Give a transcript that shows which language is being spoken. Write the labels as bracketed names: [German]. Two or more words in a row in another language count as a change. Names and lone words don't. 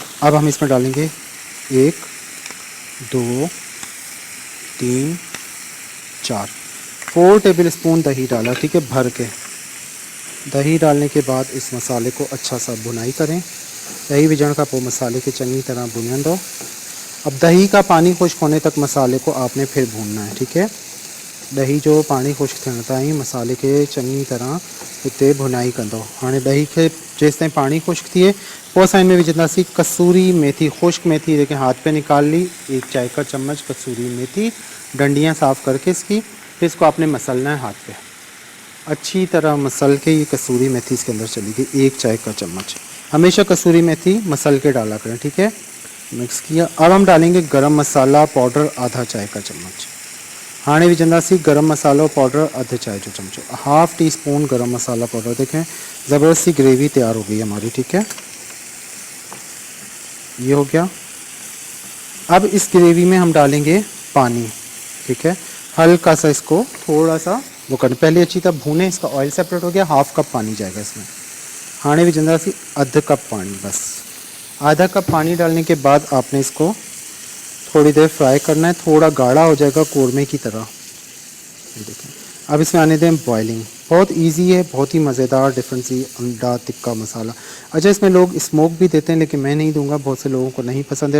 [Urdu] اب ہم اس میں ڈالیں گے 1 2 3 4 [English] table spoon [Urdu] دہی ڈالا، ٹھیک ہے، بھر کے. دہی ڈالنے کے بعد اس مسالے کو اچھا سا بھنائی کریں. [Sindhi] दही विझण का पोइ मसाले के चंगी तरह भुनंदो। [Urdu] اب دہی کا پانی خشک ہونے تک مسالے کو آپ نے پھر بھوننا ہے، ٹھیک ہے. [Sindhi] दही जो पानी खुश्क थियण ताईं मसाले के चङी तरह हिते भुनाई कंदो। हाणे दही के जेसि ताईं पानी खुश्क थिए पोइ असां इनमें विझंदासीं कसूरी मेथी, खुश्क मेथी, जेके हाथ पे निकाल ली, [Urdu] 1 چائے کا چمچ قصوری میتھی، ڈنڈیاں صاف کر کے اس کی، پھر اس کو آپ نے مسلنا ہے ہاتھ پہ، اچھی طرح مسل کے. یہ قصوری میتھی اس کے اندر چلی گئی، 1 چائے کا چمچ۔ ہمیشہ قصوری میتھی مسل کے ڈالا کریں، ٹھیک ہے. مکس کیا. اب ہم ڈالیں گے گرم مسالا پاؤڈر آدھا چائے کا چمچ. [Sindhi] हाणे विझंदासीं गरम मसालो पाउडर अध चाय जो चमचो, 1/2 टीस्पून गरम मसाला पाउडर। [Urdu] دیکھیں زبردست سی گریوی تیار ہو گئی ہماری، ٹھیک ہے. یہ ہو گیا. اب اس گریوی میں ہم ڈالیں گے پانی، ٹھیک ہے. ہلکا سا اس کو تھوڑا سا وہ کرنا، پہلے اچھی طرح بھونے، اس کا [English] oil separate [Urdu] ہو گیا، 1/2 کپ پانی جائے گا اس میں. [Sindhi] हाणे विझंदासीं अध कप पानी, [Urdu] بس آدھا کپ پانی ڈالنے کے بعد آپ نے اس کو تھوڑی دیر فرائی کرنا ہے، تھوڑا گاڑھا ہو جائے گا قورمے کی طرح. دیکھیں اب اس میں آنے دیں بوائلنگ، بہت ایزی ہے، بہت ہی مزیدار ڈفرنٹ سی انڈا تکہ مسالا. اچھا، اس میں لوگ سموک بھی دیتے ہیں، لیکن میں نہیں دوں گا، بہت سے لوگوں کو نہیں پسند ہے.